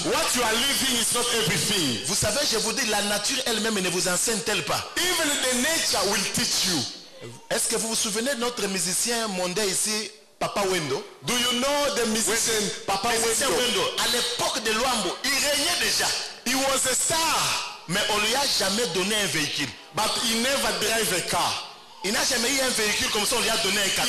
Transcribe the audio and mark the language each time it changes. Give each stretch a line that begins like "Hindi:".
English: What you are living is not everything.
French: Vous savez, je vous dis, la nature elle-même ne vous enseigne-t-elle pas?
English: Even the nature will teach you.
French: Est-ce que vous vous souvenez de notre musicien mondain ici, Papa Wendo?
English: Do you know the musician Papa Wendo?
French: À l'époque de Luambo, il régnait déjà.
English: He was a star.
French: Mais on lui a jamais donné un véhicule.
English: But he never drive a car.
French: Il n'a jamais eu un véhicule comme ça, on lui a donné un cadeau.